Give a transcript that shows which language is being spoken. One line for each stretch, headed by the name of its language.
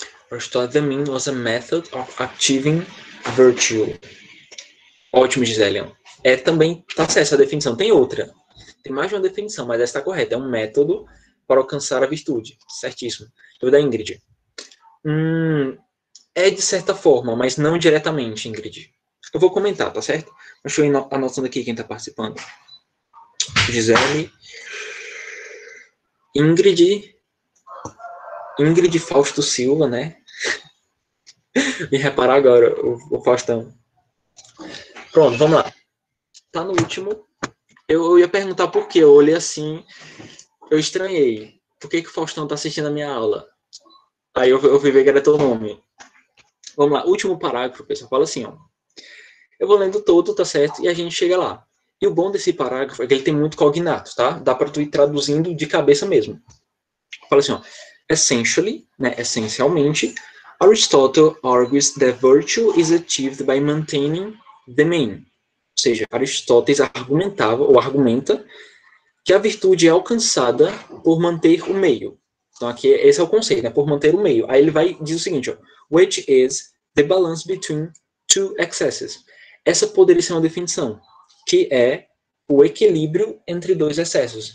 English: Aristotle, the mean was a method of achieving virtue.
Portuguese: Ótimo, Gisele. Também tá certa essa definição. Tem outra. Tem mais de uma definição, mas essa está correta. É um método para alcançar a virtude. Certíssimo. Eu da Ingrid. É de certa forma, mas não diretamente, Ingrid. Eu vou comentar, tá certo? Deixa eu ir anotando aqui quem está participando. Gisele. Ingrid Fausto Silva, né? Me reparar agora, o Faustão. Pronto, vamos lá. Tá no último. Eu ia perguntar por quê. Eu olhei assim, eu estranhei. Por que o Faustão tá assistindo a minha aula? Aí eu fui ver que era teu nome. Vamos lá, último parágrafo, pessoal. Fala assim, ó. Eu vou lendo todo, tá certo? E a gente chega lá. E o bom desse parágrafo é que ele tem muito cognato, tá? Dá para tu ir traduzindo de cabeça mesmo. Fala assim, ó.
English: Essentially,
Portuguese: né, essencialmente,
English: Aristotle argues that virtue is achieved by maintaining the mean.
Portuguese: Ou seja, Aristóteles argumentava ou argumenta que a virtude é alcançada por manter o meio. Então aqui esse é o conceito, né? Por manter o meio. Aí ele vai diz o seguinte, ó,
English: which is the balance between two excesses.
Portuguese: Essa poderia ser uma definição, que é o equilíbrio entre dois excessos.